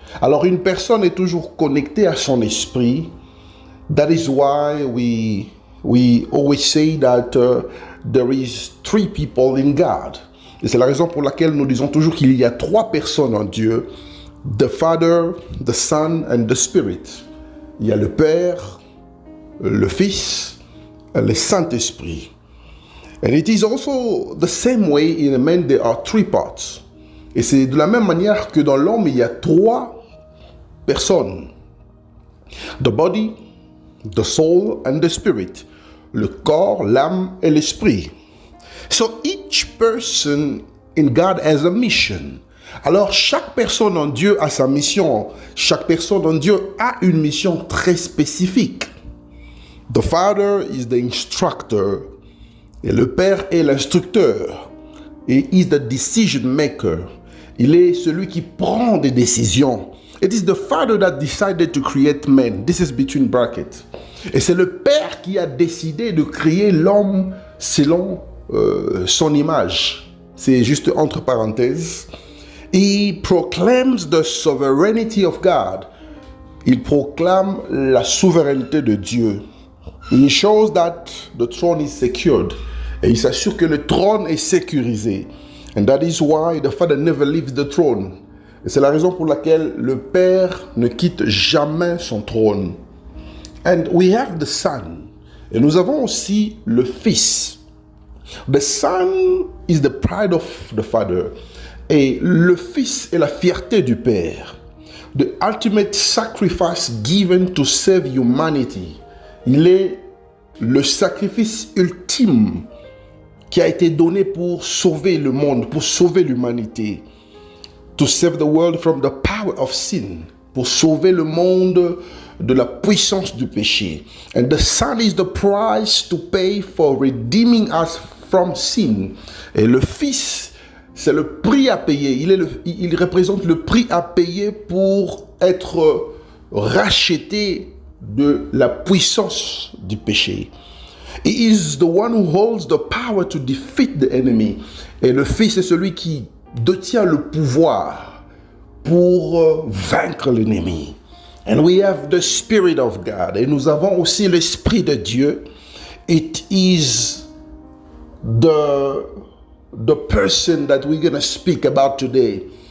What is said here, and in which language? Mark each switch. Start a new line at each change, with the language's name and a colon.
French: Alors, une personne est toujours connectée à son esprit.
English: That is why we always say that there is three people in God.
French: Et c'est la raison pour laquelle nous disons toujours qu'il y a trois personnes en Dieu.
English: The Father, the Son and the Spirit.
French: Il y a le Père, le Fils et le Saint-Esprit.
English: And it is also the same way in a man there are three parts.
French: Et c'est de la même manière que dans l'homme, il y a trois personnes.
English: The body, the soul and the spirit.
French: Le corps, l'âme et l'esprit.
English: So each person in God has a mission.
French: Alors chaque personne en Dieu a sa mission. Chaque personne en Dieu a une mission très spécifique.
English: The Father is the instructor.
French: Et le Père est l'instructeur.
English: Et is the decision maker.
French: Il est celui qui prend des décisions.
English: It is the Father that decided to create man. This is between brackets.
French: Et c'est le Père qui a décidé de créer l'homme selon son image. C'est juste entre parenthèses.
English: He proclaims the sovereignty of God.
French: Il proclame la souveraineté de Dieu.
English: He shows that the throne is secured.
French: Et il s'assure que le trône est sécurisé.
English: And that is why the Father never leaves the throne.
French: Et c'est la raison pour laquelle le Père ne quitte jamais son trône.
English: And we have the Son.
French: Et nous avons aussi le Fils.
English: The Son is the pride of the Father.
French: Et le Fils est la fierté du Père.
English: The ultimate sacrifice given to save humanity.
French: Il est le sacrifice ultime qui a été donné pour sauver le monde, pour sauver l'humanité.
English: To save the world from the power of sin.
French: Pour sauver le monde de la puissance du péché.
English: And the Son is the price to pay for redeeming us from sin.
French: Et le Fils, c'est le prix à payer. Il représente le prix à payer pour être racheté de la puissance du péché.
English: He is the one who holds the power to defeat the enemy.
French: Et le Fils est celui qui détient le pouvoir pour vaincre l'ennemi.
English: And we have the Spirit of God.
French: Et nous avons aussi l'Esprit de Dieu.
English: It is the person that we're going to speak about today.